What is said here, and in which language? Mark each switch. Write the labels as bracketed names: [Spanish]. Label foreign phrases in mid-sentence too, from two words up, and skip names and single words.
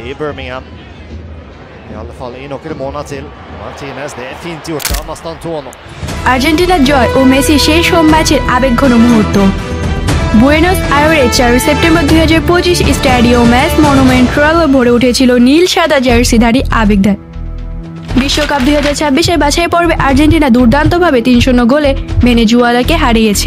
[Swedish] i Birmingham. I alla fall i några månader till. Martinez, det är fint gjort av Mastantuono. [Bangla] আর্জেন্টিনার জয় ও মেসির শেষ হোম ম্যাচের আবেগঘন মুহূর্ত। বুয়েনোস আয়ারের 4 সেপ্টেম্বর 2025 স্টাডিও ম্যাচ মনুমেন্টাল ভরে উঠেছিল নীল সাদা জার্সিধারী আবেগধার। বিশ্বকাপ 2026-এর বাছাই পর্বে আর্জেন্টিনা দুর্দান্তভাবে 3-0 গোলে ভেনেজুয়েলাকে হারিয়েছে।